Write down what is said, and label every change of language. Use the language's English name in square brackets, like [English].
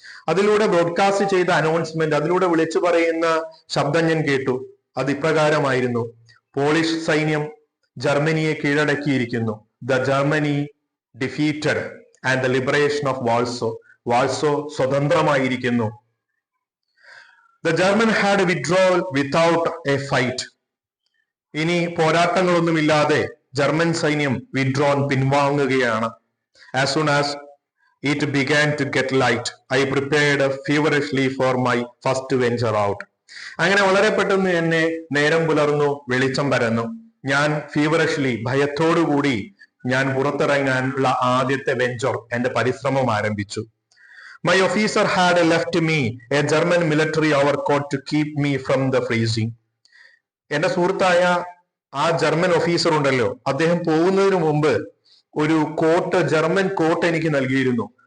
[Malayalam] അതിലൂടെ ബ്രോഡ്കാസ്റ്റ് ചെയ്ത അനൗൺസ്മെന്റ്, അതിലൂടെ വിളിച്ചു പറയുന്ന ശബ്ദം ഞാൻ കേട്ടു. അത് ഇപ്രകാരമായിരുന്നു: പോളിഷ് സൈന്യം ജർമ്മനിയെ കീഴടക്കിയിരിക്കുന്നു. [English] The Germany defeated and the liberation of Warsaw. [Malayalam] Warsaw സ്വതന്ത്രമായിരിക്കുന്നു. [English] The German had withdrawn without a fight. [Malayalam] ഇനി പോരാട്ടങ്ങളൊന്നുമില്ലാതെ ജർമ്മൻ സൈന്യം withdrawn, പിൻവാങ്ങുകയാണ്. [English] As soon as it began to get light, I prepared feverishly for my first venture out. [Malayalam] അങ്ങനെ വളരെ പെട്ടെന്ന് എന്നെ നേരം പുലർന്നു, വെളിച്ചം പരന്നു. ഞാൻ ഫീവറിഷ്ലി, ഭയത്തോടുകൂടി ഞാൻ പുറത്തിറങ്ങാനുള്ള ആദ്യത്തെ വെഞ്ചർ, എന്റെ പരിശ്രമം ആരംഭിച്ചു. [English] My officer had left me a German military overcoat to keep me from the freezing. [Malayalam] എന്റെ സുഹൃത്തായ ആ ജർമ്മൻ ഓഫീസർ ഉണ്ടല്ലോ, അദ്ദേഹം പോകുന്നതിന് മുമ്പ് ഒരു കോട്ട്, ജർമ്മൻ കോട്ട് എനിക്ക് നൽകിയിരുന്നു.